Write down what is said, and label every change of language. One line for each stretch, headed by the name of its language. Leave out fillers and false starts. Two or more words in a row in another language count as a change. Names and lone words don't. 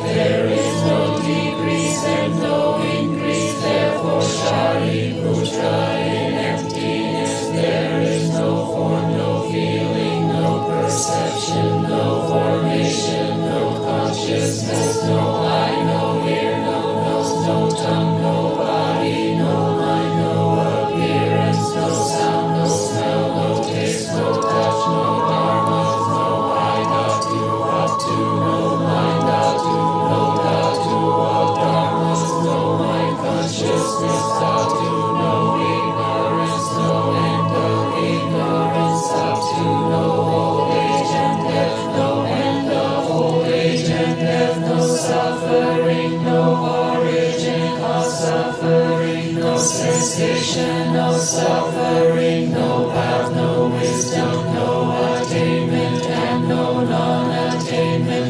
English: There is no decrease and no increase. Therefore, Shariputra, in emptiness there is no form, no feeling, no perception, no formation, no consciousness, no eye, no ear, no nose, no tongue, no body, no mind, no appearance, no sound, no smell, no taste, no touch, no dharmas, no eye, dhatu, hatu, no mind, dhatu, no dhatu of dharmas, no mind consciousness, dhatu, no ignorance, no end of ignorance, dhatu, no old age and death, no end of old age and death, no suffering, no origin of suffering, no cessation of suffering, no path, no wisdom, no attainment, and no non-attainment.